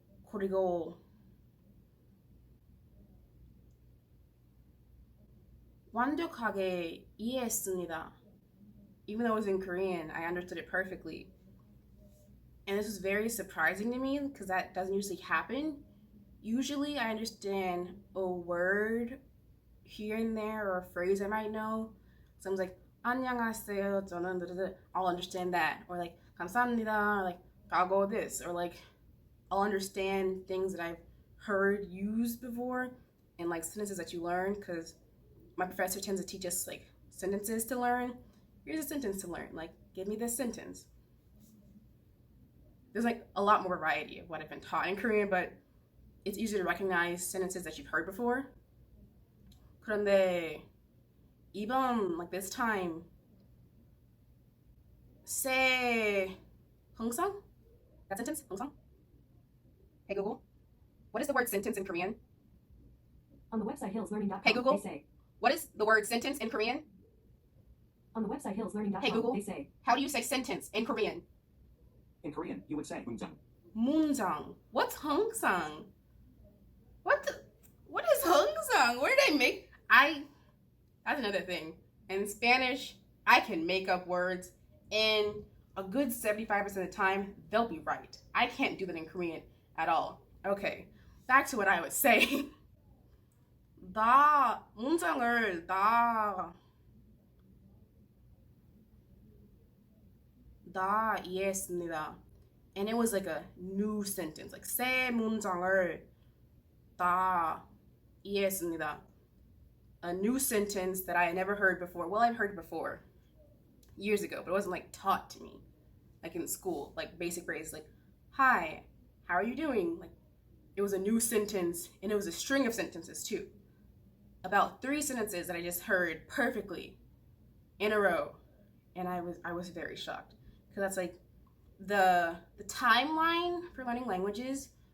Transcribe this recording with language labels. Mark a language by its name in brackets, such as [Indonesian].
[Korean] 그리고 완벽하게 이해했습니다. [English] Even though it was in Korean, I understood it perfectly. And this was very surprising to me because that doesn't usually happen. Usually I understand a word here and there or a phrase I might know. Someone's like, [Korean] 안녕하세요, 저는 [English] I'll understand that. Or like, [Korean] 감사합니다, [English] or like, I'll go with this. Or like, I'll understand things that I've heard used before and like sentences that you learn, because my professor tends to teach us like sentences to learn. Here's a sentence to learn. Like, give me this sentence. There's like a lot more variety of what I've been taught in Korean, but it's easier to recognize sentences that you've heard before. [Korean] 그런데 이번, [English] like this time, [Korean] 새 항상? [English] That sentence? 항상? Hey Google, what is the word sentence in Korean? On the website hillslearning.com, Hey Google, they say. What is the word sentence in Korean? On the website hillslearning.com, Hey Google, they say. How do you say sentence in Korean? In Korean, you would say 문장. 문장. What's 항상? What is 항상? Where did I make? That's another thing. In Spanish, I can make up words, and a good 75% of the time, they'll be right. I can't do that in Korean at all. Okay, back to what I was saying. [Korean] 문장을 다 이해했습니다. [English] And it was like a new sentence. Like, [Korean] 새 문장을 다 이해했습니다. [English] A new sentence that I had never heard before. Well, I've heard before years ago, but it wasn't like taught to me, like in school, like basic phrases like, hi, how are you doing? Like, it was a new sentence, and it was a string of sentences too. About 3 sentences that I just heard perfectly in a row, and I was very shocked, because that's like the timeline for learning languages.